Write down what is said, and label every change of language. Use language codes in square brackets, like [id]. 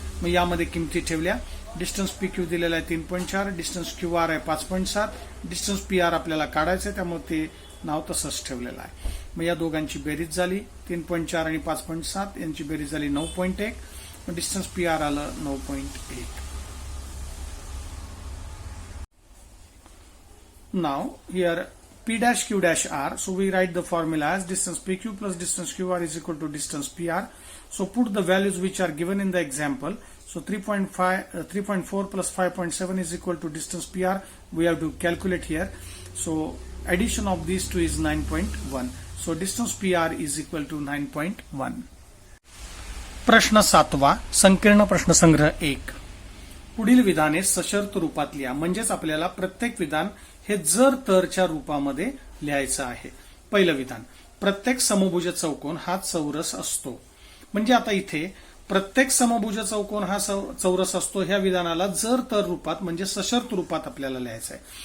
[mr] मग यामध्ये किमती ठेवल्या. डिस्टन्स PQ दिलेला आहे 3.4, डिस्टन्स QR आहे 5.7, डिस्टन्स PR आपल्याला काढायचं आहे त्यामुळे ते नाव तसंच ठेवलेलं आहे. मग या दोघांची बेरीज झाली 3.4 आणि 5.7, यांची बेरीज झाली 9.1. मग डिस्टन्स PR आलं 9.1. [en] Now here P', Q' so we write the formula as distance PQ plus distance QR is equal to distance PR. So put the values which are given in the example. So 3.4 plus 5.7 is equal to distance PR. We have to calculate here. So addition of these two is 9.1. So distance PR is equal to 9.1. [mr] प्रश्न 7 संकीर्ण प्रश्नसंग्रह 1. पुढील विधाने सशर्त रूपात लिहा. म्हणजेच आपल्याला प्रत्येक विधान हे जर तरच्या रूपामध्ये लिहायचं आहे. पहिलं विधान, प्रत्येक समभुज चौकोन हा चौरस असतो. म्हणजे आता इथे प्रत्येक समभुज चौकोन हा चौरस असतो ह्या विधानाला जर तर रूपात म्हणजे सशर्त रूपात आपल्याला लिहायचं आहे.